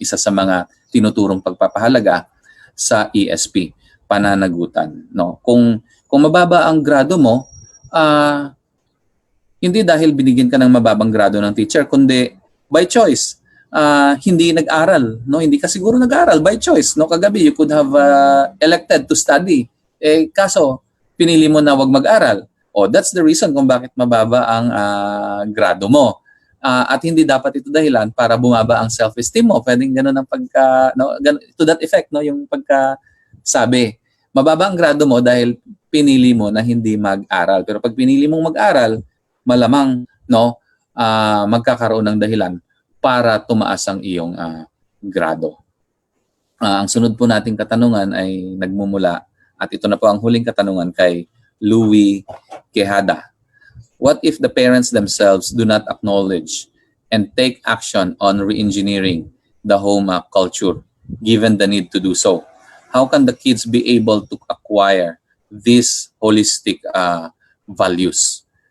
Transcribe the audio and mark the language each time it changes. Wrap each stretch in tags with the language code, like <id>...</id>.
<tl>Isa sa mga tinuturong pagpapahalaga sa ESP, pananagutan, no? Kung mababa ang grado mo, hindi dahil binigyan ka ng mababang grado ng teacher, kundi by choice. Hindi nag-aral, no? Hindi ka siguro nag-aral by choice, no?</tl> <en>Kagabi you could have elected to study.</en> <tl>Kaso pinili mo na wag mag-aral. That's the reason kung bakit mababa ang grado mo. At hindi dapat ito dahilan para bumaba ang self-esteem mo. Pwedeng ganun ang to that effect, no? Yung pagkasabi. Mababa ang grado mo dahil pinili mo na hindi mag-aral. Pero pag pinili mong mag-aral, malamang, no, magkakaroon ng dahilan para tumaas ang iyong grado. Ang sunod po nating katanungan ay nagmumula, at ito na po ang huling katanungan kay Louie Quejada.</tl> <en>What if the parents themselves do not acknowledge and take action on re-engineering the home culture, given the need to do so? How can the kids be able to acquire these holistic values?</en>